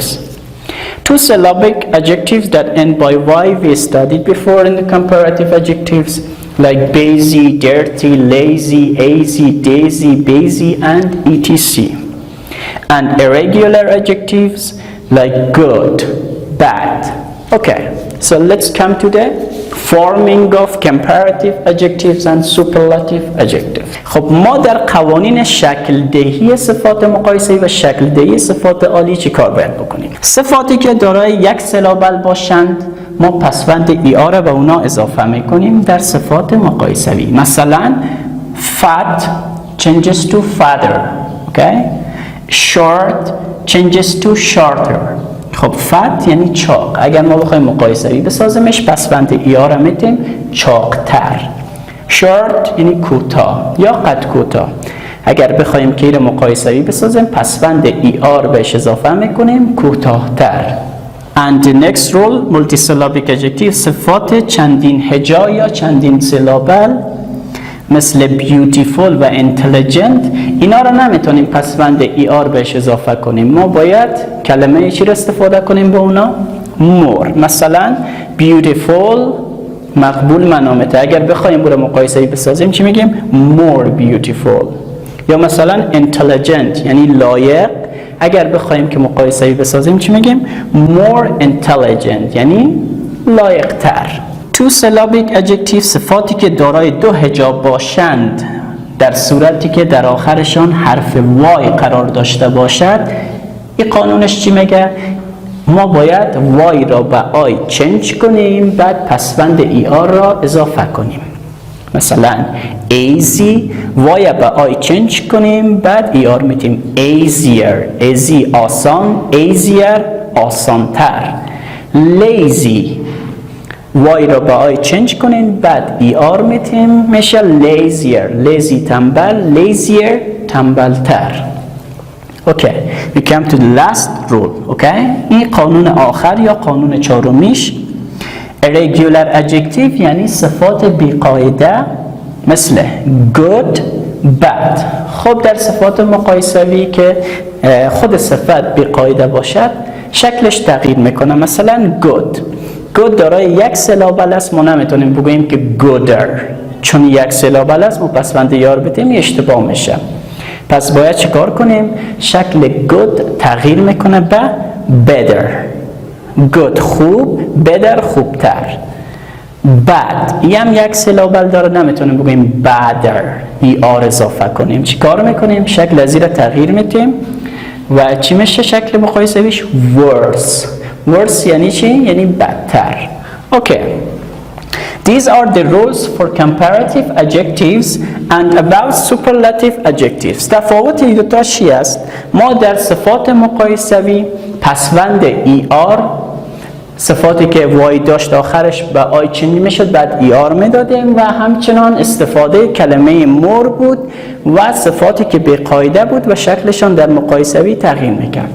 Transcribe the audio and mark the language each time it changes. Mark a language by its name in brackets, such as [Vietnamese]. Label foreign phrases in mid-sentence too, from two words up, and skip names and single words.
[English] Two syllabic adjectives that end by Y we studied before in the comparative adjectives, like busy, dirty, lazy, easy, daisy, busy, and etc. And irregular adjectives like good, bad. Okay, so let's come to the forming of comparative adjectives and superlative adjectives. [Persian] خب ما در قوانین شکل دهی صفات مقایسه‌ای و شکل دهی صفات عالی چی کار باید بکنیم؟ صفاتی که دارای یک سیلابل باشند ما پسوند ER را به اونا اضافه میکنیم در صفات مقایسوی. [English] مثلا fat changes to fatter. Okay? Short changes to shorter. [Persian] خب fat یعنی چاق، اگر ما بخوایم مقایسه‌ای بسازیمش پسوند ER را میتیم چاقتر. short یعنی کوتاه یا قد کوتاه، اگر بخوایم که این مقایسه‌ای بسازیم پسوند ER بهش اضافه میکنیم کوتاه‌تر. [English] And the next rule, multisyllabic adjective، [Persian] صفات چندین هجا یا چندین سیلابل مثل beautiful و intelligent، اینا رو نمیتونیم پسوند ER بهش اضافه کنیم، ما باید کلمه چی رو استفاده کنیم به اونا؟ more. مثلا beautiful مقبول منامته، اگر بخوایم برای مقایسه‌ای بسازیم چی میگیم؟ [English] more beautiful. [Persian] یا مثلا intelligent یعنی لایق، اگر بخوایم که مقایسه‌ای بسازیم چی میگیم؟ [English] more intelligent [Persian] یعنی لایق تر. [English] Two syllabic adjectives، [Persian] صفاتی که دارای دو هجا باشند در صورتی که در آخرشان حرف Y قرار داشته باشد، این قانونش چی میگه؟ ما باید Y را به I چنج کنیم، بعد پسوند ER را اضافه کنیم. مثلا easy Y به I چنج کنیم، بعد ER میتیم easier، easy آسان، easier آسانتر. lazy Y را به I چنج کنیم، بعد ER میتیم میشه lazier، lazy تنبل، lazier تنبلتر. [English] Okay, we come to the last rule. [Persian] Okay, این قانون آخر یا قانون چهارمیش. [English] irregular adjective [Persian] یعنی صفات بیقاعده مثل good, bad. خب در صفات مقایسوی که خود صفت بیقاعده باشد شکلش تغییر میکنه. مثلا good دارای یک سیلابل است، ما نمیتونیم بگوییم که gooder، چون یک سیلابل است ما پسوند یار بدیم اشتباه میشه. پس باید چیکار کنیم؟ شکل good تغییر میکنه به better. good خوب، better خوبتر. bad این هم یک سیلابل داره، نمیتونیم بگوییم badder، ER اضافه کنیم. چیکار میکنیم؟ شکل از این را تغییر میتیم و چی میشه شکل مقایسویش؟ worse. worse یعنی چی؟ یعنی بدتر. [English] Okay. These are the rules for comparative adjectives and about superlative adjectives. [Persian] تفاوت این دوتا چی است؟ ما در صفات مقایسوی پسوند ER، صفاتی که وای داشت آخرش به آی چنین میشد بعد ER میدادیم، و همچنان استفاده کلمه مور بود و صفاتی که بی قاعده بود و شکلشان در مقایسوی تغییر میکرد.